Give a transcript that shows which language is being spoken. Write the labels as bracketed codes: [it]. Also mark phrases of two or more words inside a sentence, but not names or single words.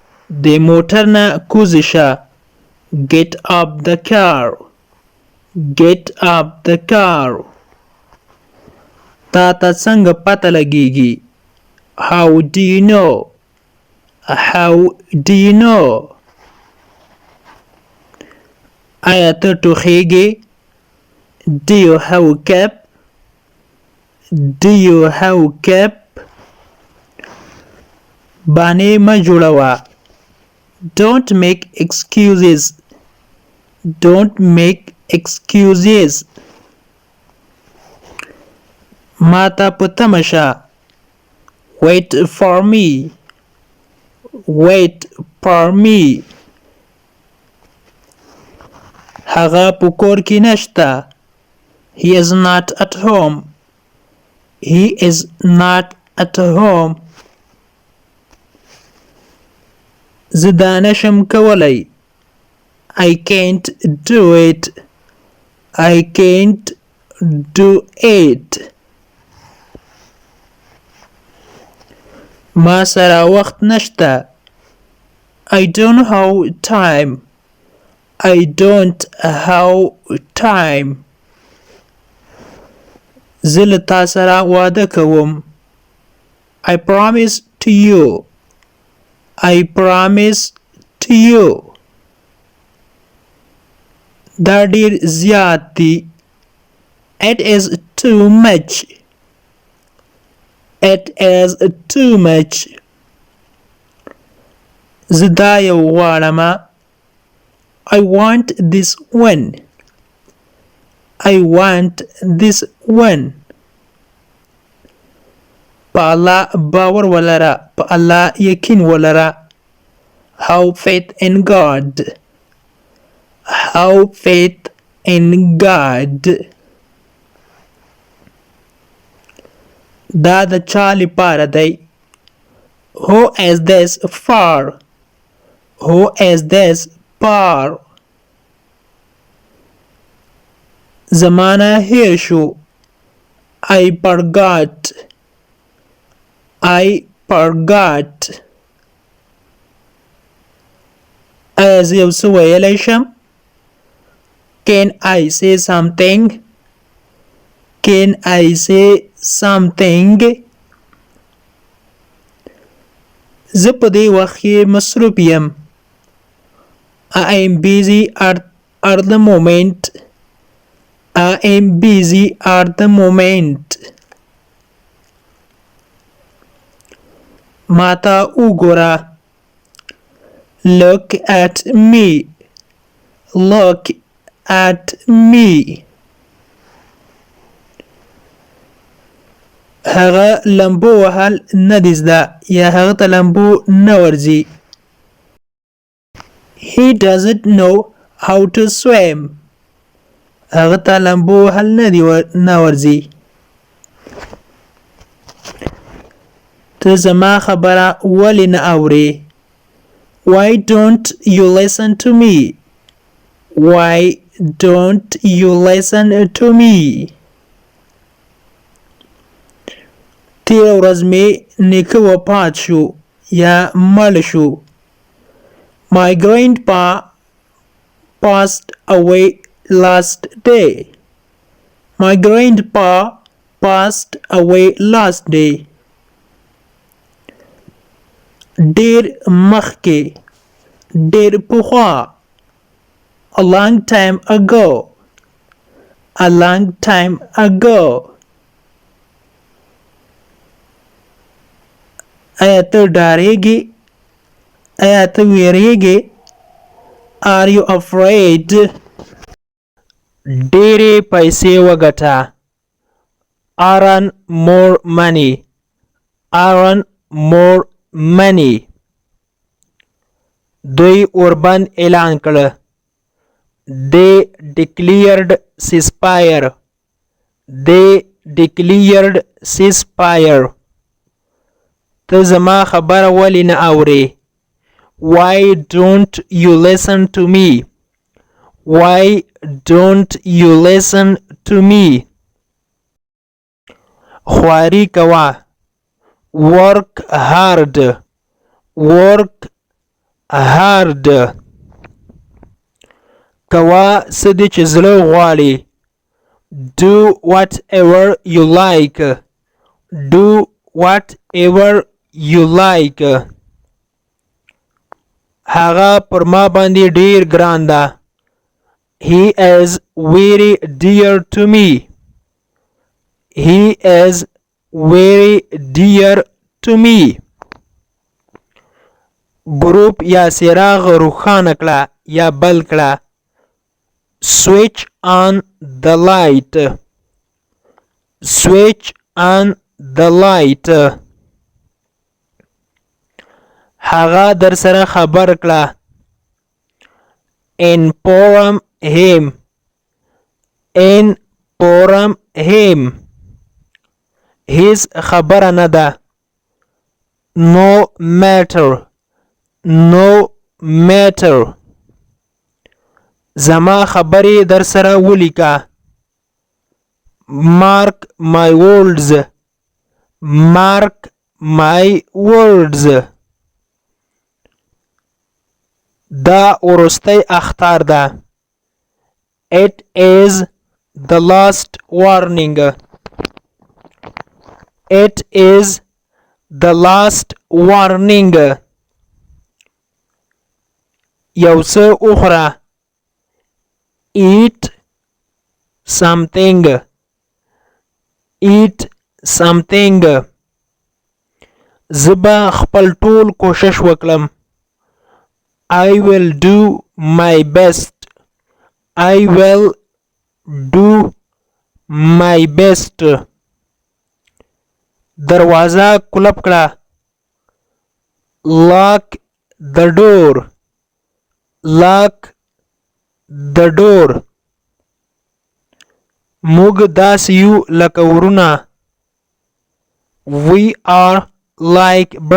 [ps] د موټر نه کوزه شه. [en] Get up the car. Get up the car. [ps] تا ته څنګه پته لګیږي؟ [en] How do you know? How do you know? [ps] آیا ته ټوخیږې؟ [en] Do you have a cap? Do you have a cap? [ps] بانې مه جوړوه. [en] Don't make excuses. Don't make excuses. [ps] ما ته په تمه شه. [en] Wait for me. Wait for me. [ps] هغه په کور کې نشته. [en] He is not at home. He is not at home. [ps] زه دا نشم کولی. [en] I can't do it. I can't do it. [ps] ما سره وخت نشته. [en] I don't have time. I don't have time. [ps] زه له تا سره واده کوم. [en] I promise to you. I promise to you. [ps] دا ډیر زیات دی. [en] It is too much. It is too much. [ps] زه دا یو غواړم. [en] I want this one. I want this one. [ps] په الله باور ولره. په الله یقین ولره. [en] Have faith in God. Have faith in God. [ps] دا د چا لپاره دی؟ [en] Who is this for? Who is this for? [ps] زمانه هیر شو. [en] I forgot. I forgot. [ps] ایا زه یو څه ویلی شم؟ [en] Can I say something? Can I say something? [ps] زه په دې وخت کې مصروف یم. [en] I am busy at the moment. I am busy at the moment. [ps] ما ته وګوره. [en] Look at me. Look at me. [ps] هغه لمبو وهل نه دي زده یا هغه ته لمبو نه ورځي. [en] He doesn't know how to swim. [ps] هغه ته لمبو وهل نه ورځي. ته زما خبره ولې نه اورې؟ [en] Why don't you listen to me? Why don't you listen to me? [ps] تیر ورځ مې نیکه وفات شو یا مړ شو. [en] My grandpa passed away last day. My grandpa passed away last day. [ps] ډیر مخکې. ډیر پخوا. [en] A long time ago. A long time ago. [ps] آیا ته ډارېږې؟ آیا ته وېرېږې؟ [en] Are you afraid? [ps] ډېرې پیسې وګټه. [en] Earn more money. Earn more money. [ps] دوی اوربند اعلان کړه. [en] They declared ceasefire. They declared ceasefire. [ps] ته زما خبره ولې نه اورې؟ [en] Why don't you listen to me? Why don't you listen to me? [ps] خواري کوه. [en] Work hard. Work hard [ps] کوا سدی چې زړه غواړي [en] do whatever you like do whatever you like [ps] هغه پر ما باندې ډیر ګران ده [en] he is very dear to me he is very dear to me [ps] ګروپ یا څراغ روښانه کړه یا بل کړه [en] switch on the light switch on the light [ps] هغه در سره خبر کړه [en] inform him his [ps] خبره نه ده [en] no matter [ps] زما خبرې در سره ولیکه [en] mark my words [ps] دا ورستی اخطار ده [en] it is the last warning [ps] یو څه وخوره [en] eat something [ps] زبا خپل ټول کوشش وکړم [en] I will do my best [ps] دروازه کلپ کړه [en] lock the [ps] door موږ داسې یو لکه ورونه [en] we are like